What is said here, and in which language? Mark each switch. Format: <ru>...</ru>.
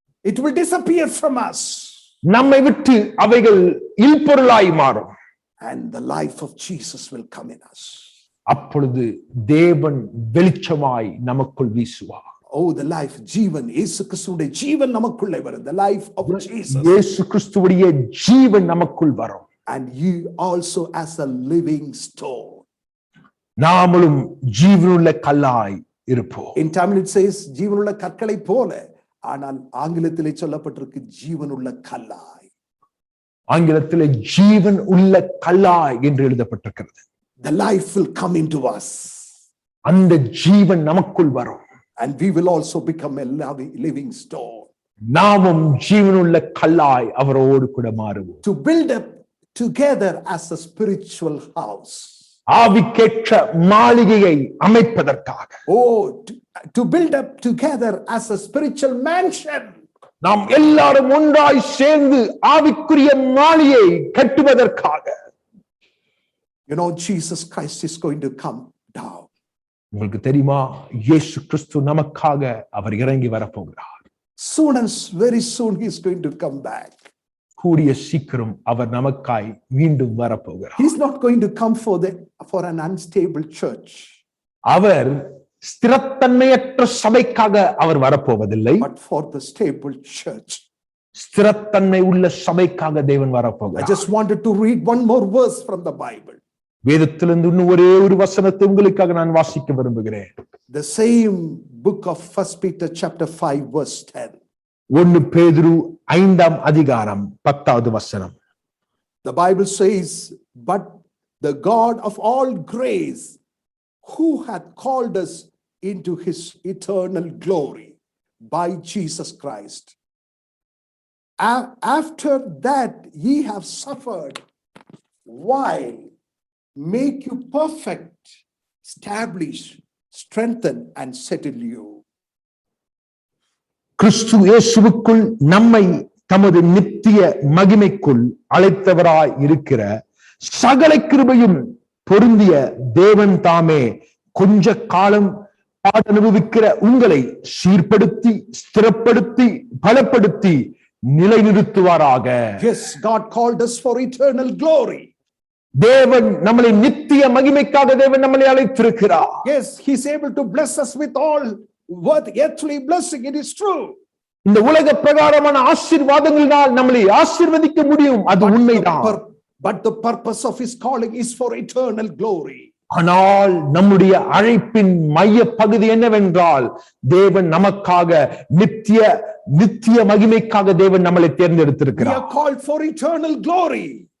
<en>It will disappear from us.</en> <ta>நம்மை விட்டு அவைகள் இல்பொருளாய் மாறும்.</ta> <en>And the life of Jesus will come in us.</en> <ta>அப்பொழுது தேவன் வெளிச்சமாய் நமக்குள் வீசுவார்.</ta> <en>Oh, the life,</en> <ta>ஜீவன், இயேசு கிறிஸ்துவுடைய ஜீவன் நமக்குள்ளே வரும்.</ta> <en>The life of Jesus.</en> <ta>இயேசு கிறிஸ்துவுடைய ஜீவன் நமக்குள் வரும்.</ta> <en>and ye also as a living stone.</en> <ta>நாமளும் ஜீவனுள்ள கல்லாய் இருப்போம்.</ta> <en>In Tamil it says</en> <ta>ஜீவனுள்ள கற்களை போல, ஆனால் ஆங்கிலத்திலே சொல்லப்பட்டிருக்கு ஜீவனுள்ள கல்லாய். ஆங்கிலத்திலே ஜீவன் உள்ள கல்லாய் என்று எழுதப்பட்டிருக்கிறது.</ta> <en>The life will come into us.</en> <ta>அந்த ஜீவன் நமக்குள் வரும்.</ta> <en>And we will also become a living stone.</en> <ta>நாமும் ஜீவனுள்ள கல்லாய் அவரோடு கூட மாறுவோம்.</ta> <en>To build up together as a spiritual house.</en> <ta>ஆவிக்கேற்ற மாளிகையை அமைப்பதற்காக.</ta> <en>Oh, to build up together as a spiritual mansion.</en> <ta>நாம் எல்லாரும் ஒன்றாய் சேர்ந்து ஆவிக்குரிய மாளிகையை கட்டுவதற்காக.</ta> <en>You know, Jesus Christ is going to come down.</en> <ta>உங்களுக்கு தெரியுமா, இயேசு கிறிஸ்து நமக்காக அவர் இறங்கி வரப்போகிறார்.</ta> <en>Soon and very soon he is going to come back.</en> <ta>கூடிய சீக்கிரம் அவர் நமக்காய் மீண்டும் வரப்போகிறார்.</ta> <en>He is not going to come for an unstable church.</en> <ta>Our ஸ்திரத்தன்மையற்ற சபைக்காக our வரப்போவதில்லை,</ta> <en>but for the stable church.</en> <ta>ஸ்திரத்தன்மை உள்ள சபைக்காக தேவன்</ta> <en>I</en> <ta>வரப்போகிறார்.</ta> <en>just wanted to read one more verse from the Bible.</en> <ta>வேதத்திலிருந்து இன்னும் ஒரே ஒரு வசனத்தை உங்களுக்காக நான் வாசிக்க விரும்புகிறேன்.</ta> <en>The same book of 1 Peter chapter 5 verse 10.</en> <ta>1 பேதுரு 5ஆம் அதிகாரம் 10வது வசனம்.</ta> <en>The Bible says, but the God of all grace, who hath called us into his eternal glory by Jesus Christ, after that ye have suffered while, make you perfect, establish, strengthen and settle you.</en> <ta>கிறிஸ்து இயேசுவுக்குள் நம்மை தமது நித்திய மகிமைக்குள் அழைத்தவராய் இருக்கிற சகல கிருபையும் பொருந்திய தேவன் தாமே கொஞ்ச காலம் அனுபவிக்கிற உங்களை சீர்படுத்தி, ஸ்திரப்படுத்தி, பலப்படுத்தி நிலைநிறுத்துவாராக.</ta> <en>Yes, God called us for eternal glory.</en> <ta>தேவன் நம்மளை நித்திய மகிமைக்காக தேவன் நம்மளை அழைத்திருக்கிறார்.</ta> <en>Yes, he's able to bless us with all earthly blessing. It is true.</en> <ta>இந்த உலக பிரகாரமான ஆசீர்வாதங்களினால் நம்மளை ஆசீர்வதிக்க முடியும், அது உண்மைதான்.</ta> <en>But the purpose of his calling is for eternal glory.</en> <ta>ஆனால் நம்முடைய அழைப்பின் மைய பகுதி என்னவென்றால், தேவன் நமக்காக நித்திய மகிமைக்காக தேவன் நம்மளை</ta> <en>We</en> <ta>தேர்ந்தெடுத்திருக்கிறார்.</ta> <en>are called for eternal glory.</en>